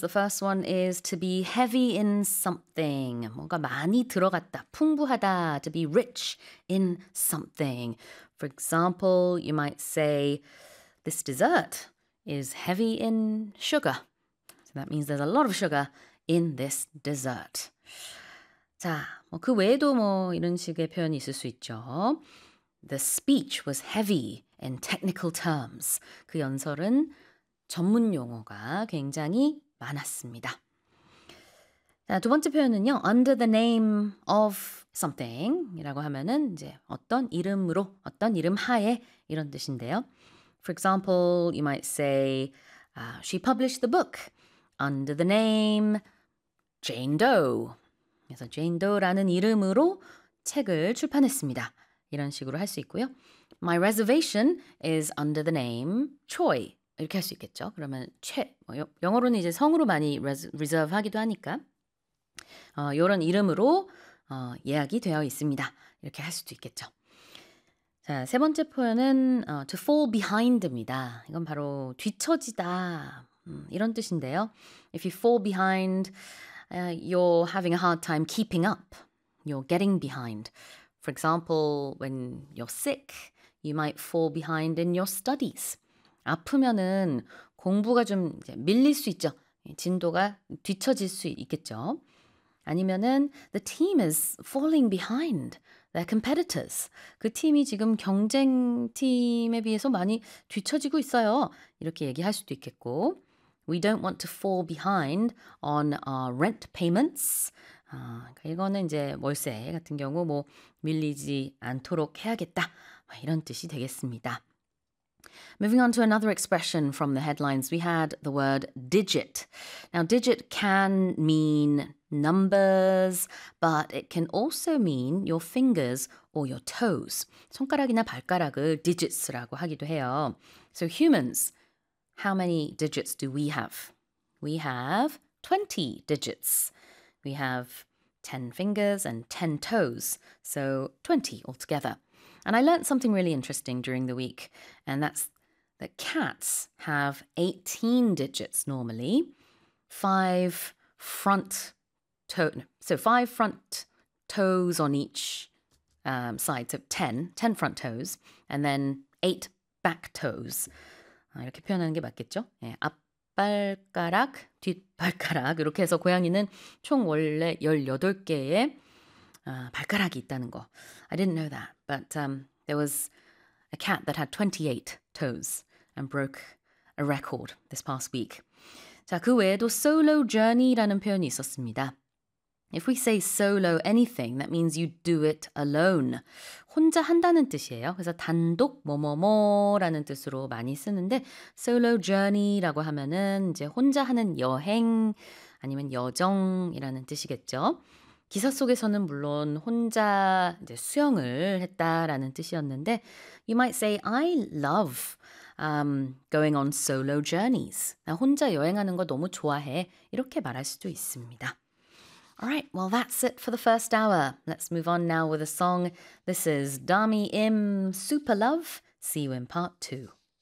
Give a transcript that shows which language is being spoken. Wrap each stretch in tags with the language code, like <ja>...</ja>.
<en>The first one is to be heavy in something.</en> <ko>뭔가 많이 들어갔다, 풍부하다,</ko> <en>to be rich in something. For example, you might say, this dessert is heavy in sugar. So that means there's a lot of sugar in this dessert.</en> <ko>자, 뭐 그 외에도 뭐 이런 식의 표현이 있을 수 있죠.</ko> <en>The speech was heavy in technical terms.</en> <ko>그 연설은 전문 용어가 굉장히 많았습니다. 자, 두 번째 표현은요.</ko> <en>Under the name of something</en> <ko>이라고 하면은 이제 어떤 이름으로, 어떤 이름 하에 이런 뜻인데요.</ko> <en>For example, you might say she published the book under the name Jane Doe.</en> <ko>그래서 Jane Doe라는 이름으로 책을 출판했습니다. 이런 식으로 할 수 있고요.</ko> <en>My reservation is under the name Choi.</en> <ko>이렇게 할 수 있겠죠. 그러면 최, 영어로는 이제 성으로 많이 reserve 하기도 하니까 이런 이름으로 예약이 되어 있습니다. 이렇게 할 수도 있겠죠. 자, 세 번째 표현은 to fall behind입니다. 이건 바로 뒤처지다 이런 뜻인데요.</ko> <en>If you fall behind, you're having a hard time keeping up. You're getting behind. For example, when you're sick, you might fall behind in your studies.</en> <ko>아프면은 공부가 좀 이제 밀릴 수 있죠. 진도가 뒤처질 수 있겠죠. 아니면은</ko> <en>the team is falling behind their competitors.</en> <ko>그 팀이 지금 경쟁 팀에 비해서 많이 뒤처지고 있어요. 이렇게 얘기할 수도 있겠고.</ko> <en>We don't want to fall behind on our rent payments.</en> <ko>이거는 이제 월세 같은 경우 뭐 밀리지 않도록 해야겠다. 이런 뜻이 되겠습니다.</ko> <en>Moving on to another expression from the headlines, we had the word digit. Now, digit can mean numbers, but it can also mean your fingers or your toes.</en> <ko>손가락이나 발가락을 digits라고 하기도 해요.</ko> <en>So humans, how many digits do we have? We have 20 digits. We have 10 fingers and 10 toes, so 20 altogether. And I learned something really interesting during the week, and that's that cats have 18 digits normally, five front toes on each side, so 10 front toes, and then 8 back toes.</en> <ko>이렇게 표현하는 게 맞겠죠? 예, 앞발가락, 뒷발가락 이렇게 해서 고양이는 총 원래 18개의 발가락이 있다는 거.</ko> <en>I didn't know that, but there was a cat that had 28 toes and broke a record this past week.</en> <ko>자, 그 외에도 solo journey라는 표현이 있었습니다.</ko> <en>If we say solo anything, that means you do it alone.</en> <ko>혼자 한다는 뜻이에요. 그래서 단독 뭐뭐뭐라는 뜻으로 많이 쓰는데 solo journey라고 하면은 이제 혼자 하는 여행 아니면 여정이라는 뜻이겠죠. 기사 속에서는 물론 혼자 이제 수영을 했다라는 뜻이었는데</ko> <en>you might say I love going on solo journeys.</en> <ko>나 혼자 여행하는 거 너무 좋아해. 이렇게 말할 수도 있습니다.</ko> <en>All right, well, that's it for the first hour. Let's move on now with a song. This is Dami Im, Super Love. See you in part two.</en>